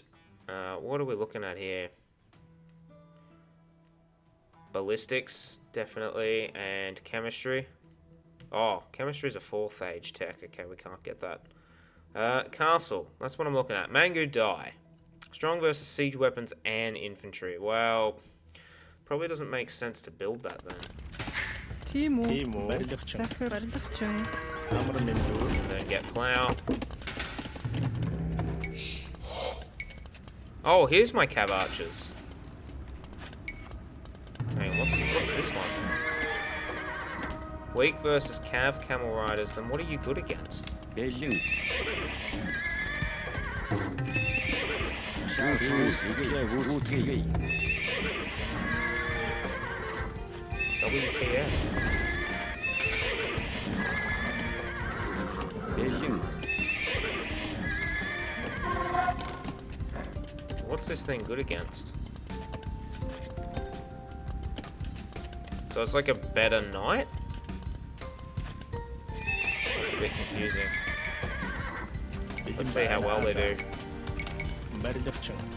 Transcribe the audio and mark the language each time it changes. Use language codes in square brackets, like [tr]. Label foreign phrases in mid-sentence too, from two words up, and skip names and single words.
[en] What are we looking at here? Ballistics, definitely, and chemistry. Oh, chemistry is a 4th age tech. Okay, we can't get that. Castle, that's what I'm looking at. Mangu Die. Strong versus siege weapons and infantry. Well, probably doesn't make sense to build that then. [mn] Тийм үү. Тийм үү. Барилгачин. Захир барилгачин. Амар мэндүү. [en] Then get plow. Oh, here's my cav archers. Hang on, what's this one? Weak versus cav camel riders. Then what are you good against? [mn] Бэлэн. Шаарсан. Гүйцэтгэе. [en] WTF? [mn] Бэлэн. [en] What's this thing good against? So it's like a better knight? That's a bit confusing. Let's see how well they do. [mn] Барилгачин.